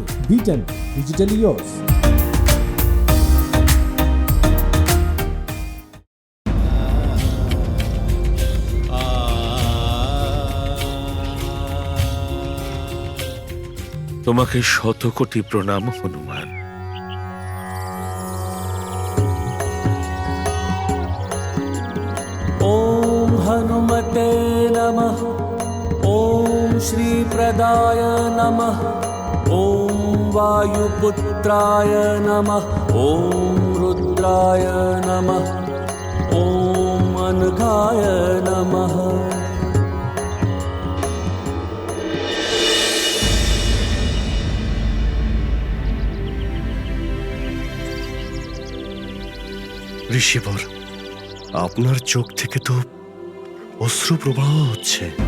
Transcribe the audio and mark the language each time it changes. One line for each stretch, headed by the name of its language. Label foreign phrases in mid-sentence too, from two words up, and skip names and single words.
English: written, digitally yours.
Bangla: তোমাকে 100 কোটি প্রণাম হনুমান।
Sanskrit: ॐ हनुमते नमः। ॐ श्रीप्रदाय नमः। ॐ वायुपुत्राय नमः। ॐ रुद्राय नमः। ॐ अनघाय नमः।
Bangla: ঋষিবর, আপনার চোখ থেকে তো অশ্রু প্রবাহ হচ্ছে।